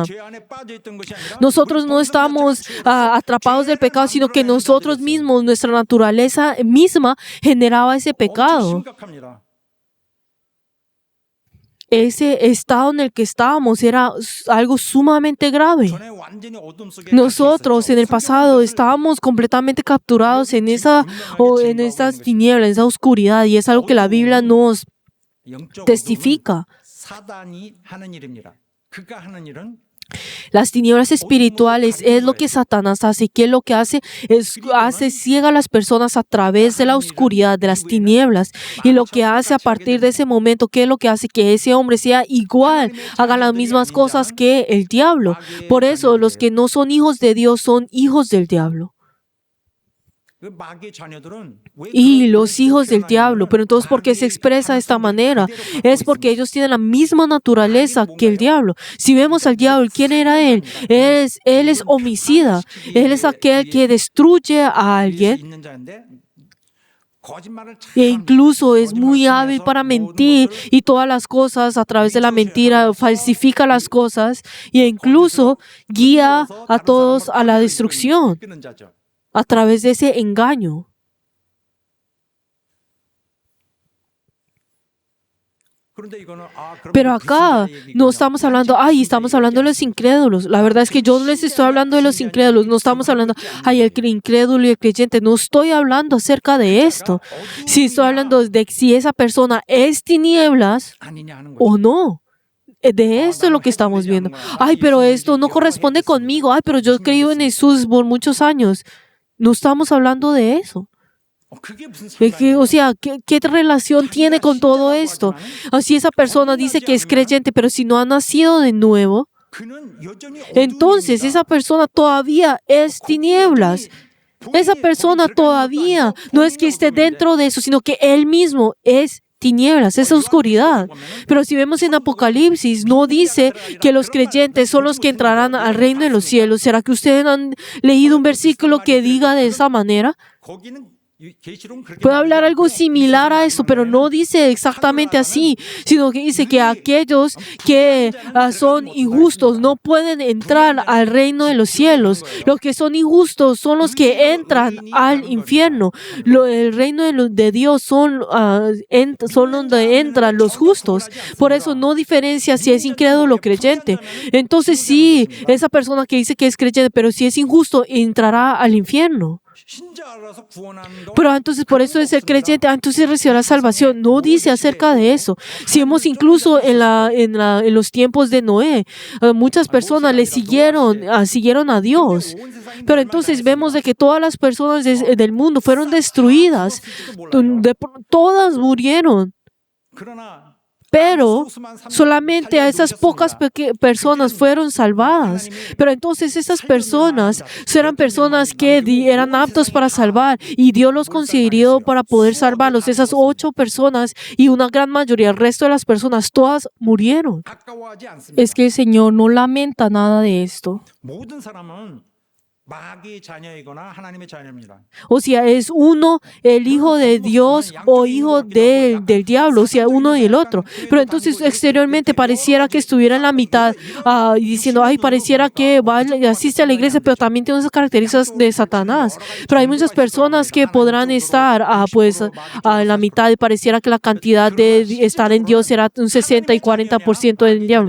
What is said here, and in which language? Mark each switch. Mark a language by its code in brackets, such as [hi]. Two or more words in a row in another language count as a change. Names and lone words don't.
[es] Nosotros no estábamos atrapados del pecado, sino que nosotros mismos, nuestra naturaleza misma, generaba ese pecado. [ko] 심각합니다. [es] Ese estado en el que estábamos era algo sumamente grave. [ko] 전에 완전히 어둠 속에 [es] Nosotros en el pasado estábamos completamente capturados en esas tinieblas, en esa oscuridad, y es algo que la Biblia nos [ko] 영적 [es] testifica. [ko] 사단이 하는 일입니다. 그가 하는 일은 [es] Las tinieblas espirituales es lo que Satanás hace. ¿Qué es lo que hace? Hace ciega a las personas a través de la oscuridad, de las tinieblas. Y lo que hace a partir de ese momento, ¿qué es lo que hace? Que ese hombre sea igual, haga las mismas cosas que el diablo. Por eso los que no son hijos de Dios son hijos del diablo. [ko] 그 마귀의 자녀들은 왜 [es] Y los hijos del diablo, pero entonces ¿por qué se expresa de esta manera? Es porque ellos tienen la misma naturaleza que el diablo. Si vemos al diablo, ¿quién era él? Él es homicida. Él es aquel que destruye a alguien [ko] 있는 자인데 거짓말을 참 [es] e incluso es muy hábil para mentir y todas las cosas a través de la mentira, falsifica las cosas e incluso guía a todos a la destrucción [ko] 이끄는 자죠. [es] a través de ese engaño. [ko] 그런데 이거는 그럼 [es] Pero acá [ko] 불신자의 [es] no [ko] 얘기군요. [es] estamos hablando de los incrédulos. La verdad es que yo no les estoy hablando de los incrédulos. No estamos hablando, el incrédulo y el creyente. No estoy hablando acerca de esto. Sí estoy hablando de si esa persona es tinieblas [ko] 아니냐 하는 거죠. [es] o no. De esto es lo que estamos viendo. Pero esto no corresponde conmigo. Pero yo he creído en Jesús por muchos años. No estamos hablando de eso. [ko] 그게 무슨 [es] O sea, ¿qué relación tiene con todo esto? Si esa persona dice que es creyente, pero si no ha nacido de nuevo, [ko] 그는 여전히 [es] entonces esa persona todavía es tinieblas. Esa persona todavía no es que esté dentro de eso, sino que él mismo es tinieblas, es oscuridad. Pero si vemos en Apocalipsis, no dice que los creyentes son los que entrarán al reino de los cielos. ¿Será que ustedes han leído un versículo que diga de esa manera? [ko] 거기는 계시록은 그렇게 [es] Puede hablar algo similar a eso, pero no dice exactamente así, sino que dice que aquellos que son injustos no pueden entrar al reino de los cielos. Los que son injustos son los que entran al infierno. El reino de Dios son donde entran los justos. Por eso no diferencia si es incrédulo o creyente. Entonces sí, esa persona que dice que es creyente, pero si es injusto, entrará al infierno. [ko] 신자라서 구원하는 동 [es] Pero entonces por eso es el creyente, entonces recibirá salvación. No dice acerca de eso. Si vemos incluso en los tiempos de Noé, muchas personas le siguieron a Dios. Pero entonces vemos de que todas las personas del mundo fueron destruidas. Todas murieron. Pero solamente a esas pocas personas fueron salvadas. Pero entonces esas personas eran personas que eran aptos para salvar y Dios los consideró para poder salvarlos. Esas 8 personas y una gran mayoría, el resto de las personas, todas murieron. [ko] 아까워하지 않습니다. [es] Es que el Señor no lamenta nada de esto. [ko] 모든 사람은 마귀의 자녀이거나 하나님의 자녀입니다. [es] O sea, es uno el hijo de Dios o hijo del diablo, o sea, uno y el otro. Pero entonces exteriormente pareciera que estuviera en la mitad diciendo, ay, pareciera que asiste a la iglesia, pero también tiene esas características de Satanás. Pero hay muchas personas que podrán estar en la mitad y pareciera que la cantidad de estar en Dios será un 60 y 40% del diablo.